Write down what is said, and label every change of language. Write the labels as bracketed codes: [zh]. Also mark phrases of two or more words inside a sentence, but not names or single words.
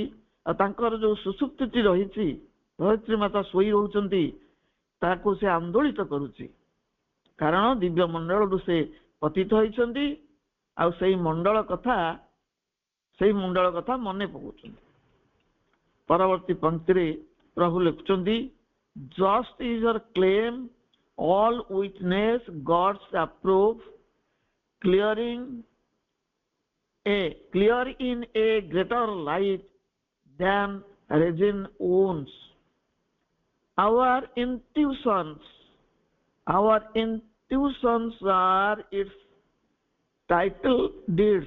[or] ଆଉ ତାଙ୍କର ଯୋଉ ସୁସୁପ୍ତିଟି ରହିଛି, ଧରିତ୍ରୀ ମାତା ଶୋଇ ରହୁଛନ୍ତି, ତାକୁ ସେ ଆନ୍ଦୋଳିତ କରୁଛି। କାରଣ ଦିବ୍ୟ ମଣ୍ଡଳରୁ ସେ ପତିତ ହେଇଛନ୍ତି, ଆଉ ସେଇ ମଣ୍ଡଳ କଥା ମନେ ପକାଉଛନ୍ତି। ପରବର୍ତ୍ତୀ ପଂକ୍ତିରେ ପ୍ରଭୁ ଲେଖୁଛନ୍ତି, [en] just is her claim, all witness God's approve, clear in a greater light than resin owns. Our intuitions are its title deeds.